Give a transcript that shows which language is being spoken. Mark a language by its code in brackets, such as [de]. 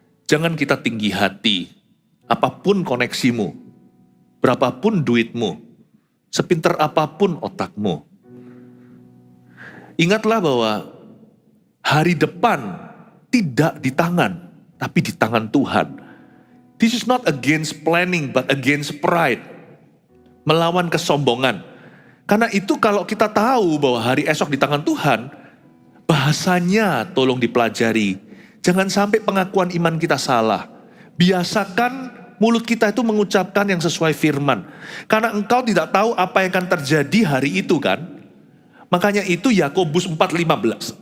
[id] Jangan kita tinggi hati. Apapun koneksimu, berapapun duitmu, sepinter apapun otakmu. Ingatlah bahwa hari depan tidak di tangan, tapi di tangan Tuhan. [en] This is not against planning, but against pride. [id] Melawan kesombongan. Karena itu kalau kita tahu bahwa hari esok di tangan Tuhan, bahasanya tolong dipelajari. Jangan sampai pengakuan iman kita salah. Biasakan mulut kita itu mengucapkan yang sesuai firman. Karena engkau tidak tahu apa yang akan terjadi hari itu kan. Makanya itu Yakobus 4:15.